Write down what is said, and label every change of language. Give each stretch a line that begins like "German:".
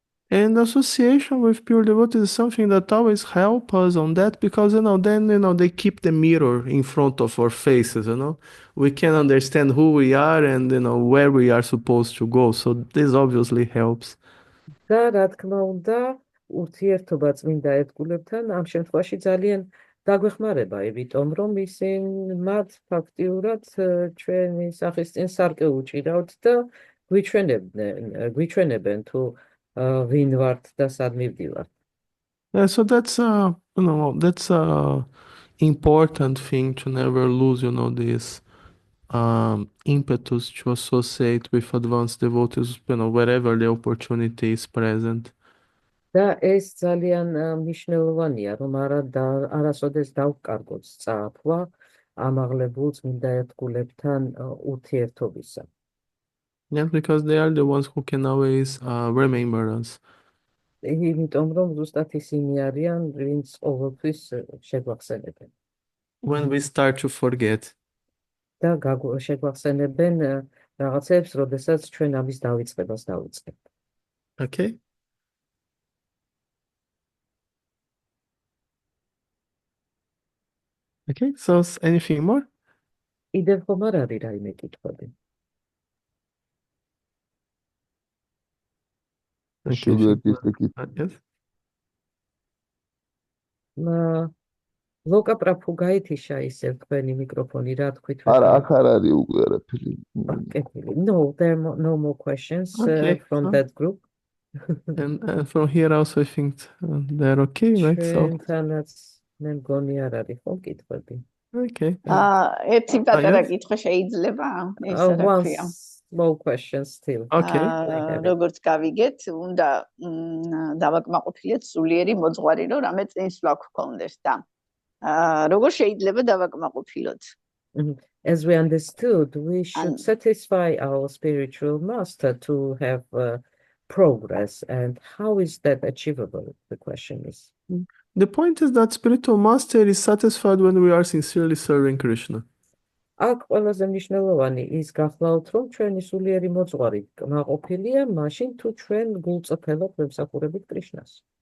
English: And association with pure devotees is something that always helps us on that because, then, they keep the mirror in front of our faces, We can understand who we are and, where we are supposed to go. So this obviously helps.
Georgian: და რა თქმა უნდა, ურთიერთობა წმინდა ერთგულებთან ამ შემთხვევაში ძალიან დაგვეხმარება, იმიტომ რომ ისინი მათ ფაქტიურად ჩვენი სახის წინ სარკე უჭირავთ და გვიჩვენებენ თუ ვინ ვართ და სად მივდივართ.
English: So that's that's a important thing to never lose, this impetus to associate with advanced devotees, wherever the opportunity is present.
Georgian: და ეს ძალიან მნიშვნელოვანია, რომ არასოდეს დავკარგოთ სწაფვა ამაღლებულ წმინდა ერთგულებთან ურთიერთობისა.
English: Yeah, because they are the ones who can always remember us.
Georgian: იმიტომ რომ ზუსტად ისინი არიან, ვინც ყოველთვის შეგვახსენებენ.
English: When we start to forget.
Georgian: და შეგვახსენებენ რაღაცებს, როდესაც ჩვენ ამის დავიწყებას დავიწყებთ.
English: Okay. Okay, so anything more?
Georgian: კიდევ ხომ არ არის რაიმე კითხვები?
English: Yes.
Georgian: ლოკა პრაფუგაითიშა ისევ თქვენი მიკროფონი რა თქვით არა, აქ არ არის უკვე არაფერი.
English: No, there are no more questions from that group. And from here also I think they're okay, right? So
Georgian: ჩვენთანაც მე მგონი არ არის ხო კითხვები.
English: okay.
Georgian: ერთი პატარა კითხვა შეიძლება? ეს რა ქვია?
English: One small question still. Okay.
Georgian: როგორც გავიგეთ, უნდა დავაკმაყოფილოთ სულიერი მოძღვარი, რომ რამე წინსვლა გქონდეს და როგორ შეიძლება დავაკმაყოფილოთ?
English: As we understood, we should satisfy our spiritual master to have progress. And how is that achievable? The question is. The point is that spiritual master is satisfied when we are sincerely serving Krishna.
Georgian: აქ ყველაზე მნიშვნელოვანი ის გახლავთ, რომ ჩვენი სულიერი მოძღვარი კმაყოფილია მაშინ თუ ჩვენ გულწრფელად ვემსახურებით კრიშნას.